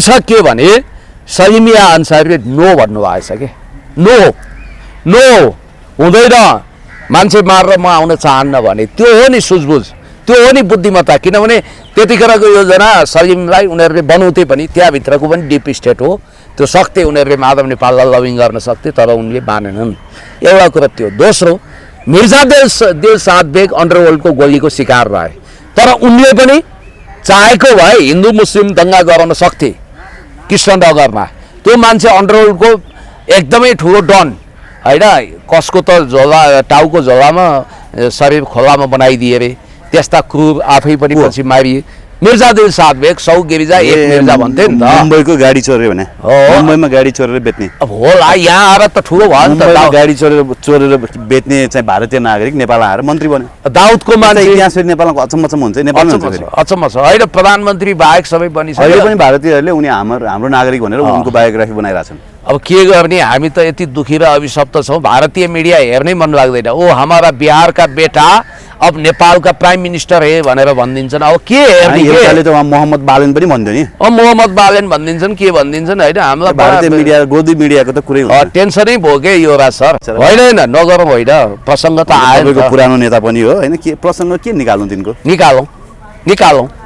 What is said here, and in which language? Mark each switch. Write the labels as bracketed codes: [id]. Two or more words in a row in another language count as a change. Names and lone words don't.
[ne] के भने सलिम मियाँ अन्सारीले नो भन्नुभएछ कि नो हुँदैन, मान्छे मारेर म आउन चाहन्न भने। त्यो हो नि सुझबुझ, त्यो हो नि बुद्धिमत्ता। किनभने त्यतिखेरको योजना सलिमलाई उनीहरूले बनाउँथे पनि त्यहाँभित्रको पनि [en] deep state [ne] हो, त्यो सक्थे उनीहरूले माधव नेपाललाई लभिङ गर्न सक्थे, तर उनले मानेनन्। एउटा कुरा त्यो। दोस्रो, मिर्जा दिल साद बेग अन्डरवर्ल्डको गोलीको शिकार रहे, तर उनले पनि चाहेको भए हिन्दू मुस्लिम दङ्गा गराउन सक्थे कृष्णनगरमा। त्यो मान्छे अन्डरवर्ल्डको एकदमै ठुलो डन होइन, कसको त झोला टाउको झोलामा शरीर खोलामा बनाइदिए अरे, त्यस्ता क्रूर आफै पनि पछि मारिए। मिर्जा दिल साद बेग 100 गिरिजा एक मिर्जा भन्थे नि त। मुम्बईको गाडी चोर्यो भने मुम्बईमा गाडी चोरेर बेच्ने अब होला, यहाँ आएर त ठुलो भयो नि त। गाडी चोरेर बेच्ने चाहिँ भारतीय नागरिक नेपाल आएर मन्त्री बन्यो। दाउदको मान्छे इतिहास फेरि नेपालको अचम्म हुन्छ। नेपालमा अचम्म छ होइन, प्रधानमन्त्री बाहेक सबै बनिसक्यो। अहिले पनि भारतीयहरूले उनी हाम्रो नागरिक भनेर उनको बायोग्राफी बनाइरहेछन्। अब के गर्ने, हामी त यति दुखी र अभिशप्त छौँ, भारतीय मिडिया हेर्नै मन लाग्दैन। [hi] ओ हमारा बिहार का बेटा अब नेपाल का प्राइम मिनिस्टर है [ne] भनेर भनिदिन्छन्। अब के हेर्ने, त मोहम्मद बालेन पनि भन्थ्यो नि। मोहम्मद बालेन भनिदिन्छन्, के भनिदिन्छन् होइन। हामीलाई भारतीय मिडिया गोदी मिडियाको त कुरै टेन्सनै भयो के युवराज सर। होइन नगरौँ होइन, प्रसङ्ग त आयो। पुरानो नेता पनि हो होइन, के प्रसङ्ग के निकाल्नु तिनको?